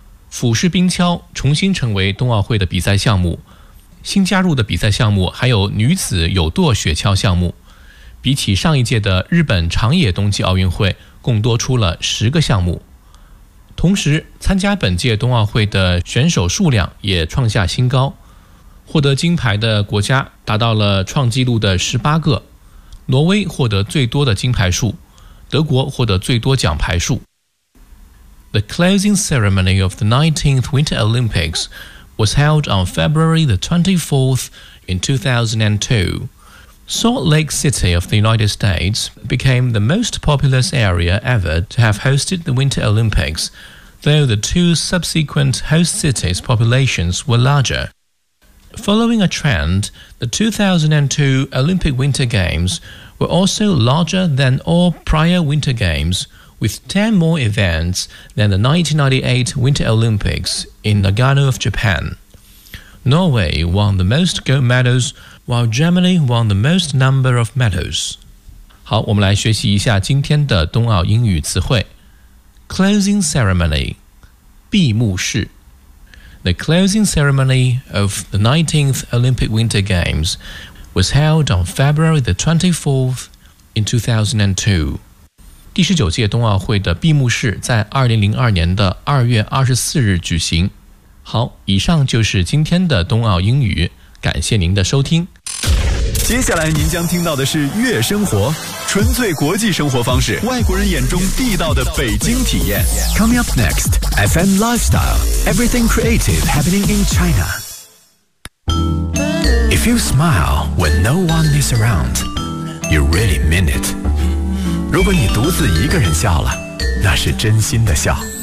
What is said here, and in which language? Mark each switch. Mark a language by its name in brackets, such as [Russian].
[Chinese] 俯视冰橇重新成为冬奥会的比赛项目，新加入的比赛项目还有女子有舵雪橇项目，比起上一届的日本长野冬季奥运会共多出了10个项目。同时参加本届冬奥会的选手数量也创下新高，获得金牌的国家达到了创纪录的18个，挪威获得最多的金牌数，德国获得最多奖牌数。 [English] The closing ceremony of the 19th Winter Olympics was held on February the 24th in 2002. Salt Lake City of the United States became the most populous area ever to have hosted the Winter Olympics, though the two subsequent host cities' populations were larger. Following a trend, the 2002 Olympic Winter Games were also larger than all prior Winter Games, with 10 more events than the 1998 Winter Olympics in Nagano of Japan. Norway won the most gold medals, while Germany won the most number of medals. [Chinese] 好，我们来学习一下今天的冬奥英语词汇。 [English] Closing Ceremony, [Chinese] 闭幕式。 [English] The closing ceremony of the 19th Olympic Winter Games was held on February the 24th in 2002. [Chinese] 第十九届冬奥会的闭幕式在2002年的2月24日举行。好，以上就是今天的冬奥英语，感谢您的收听。接下来您将听到的是悦生活，纯粹国际生活方式，外国人眼中地道的北京体验。 [English] Coming up next, FM Lifestyle, Everything Creative Happening in China. If you smile when no one is around, you really mean it. [Chinese] 如果你独自一个人笑了，那是真心的笑。